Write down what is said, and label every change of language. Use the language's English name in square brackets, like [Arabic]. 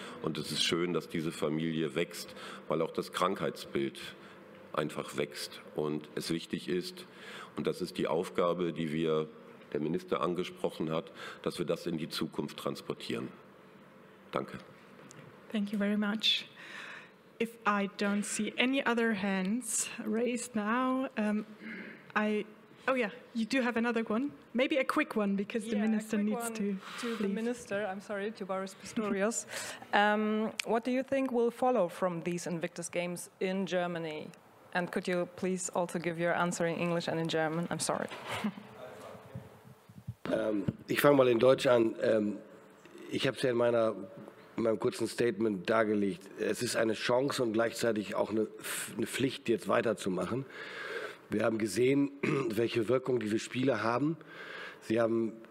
[German] Und es ist schön, dass diese Familie wächst, weil auch das Krankheitsbild einfach wächst. Und es wichtig ist, und das ist die Aufgabe, die der Minister angesprochen hat, dass wir das in die Zukunft transportieren. Danke. [English] Thank you very much. If I don't see any other hands raised now, oh yeah, you do have another one. Maybe a quick one, because the minister needs to. To the minister, I'm sorry, to Boris Pistorius. What do you think will follow from these Invictus Games in Germany? And could you please also give your answer in English and in German? I'm sorry. [German] Ich fange mal in Deutsch an. Ich habe es ja in meinem kurzen Statement dargelegt. Es ist eine Chance und gleichzeitig auch eine Pflicht, jetzt weiterzumachen. Wir haben gesehen, welche Wirkung diese Spiele haben. Sie haben